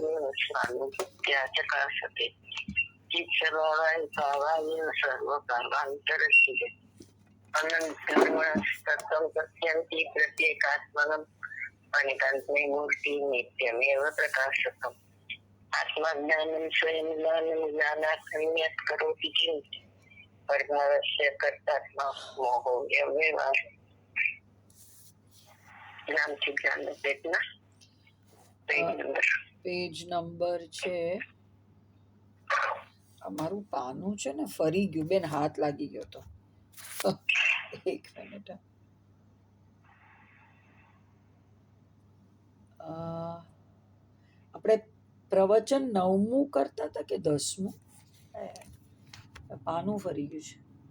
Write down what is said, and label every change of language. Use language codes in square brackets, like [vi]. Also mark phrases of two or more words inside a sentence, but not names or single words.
[sa] स्वामित्याचकासते चित्सर्वाय भावाय सर्वकामान्तरस्थिते अनन्तगुणस्तत्त्वं पश्यन्ति प्रत्येकात्मनम् अनिकान्ते मूर्ति नित्यमेव प्रकाशकम् आत्मज्ञानं स्वयं ज्ञानं ज्ञानात् करोति किञ्चित् परमावश्य कर्तात्मा मोहो व्यवहार [gu] નામથી જ્ઞાન પેટના પેજ નંબર છે અમારું પાનું છે ને ફરી ગયું બેન હાથ લાગી ગયો તો એક મિનિટ આપણે પ્રવચન 9મું કરતા હતા કે 10મું પાનું ફરી ગયું છે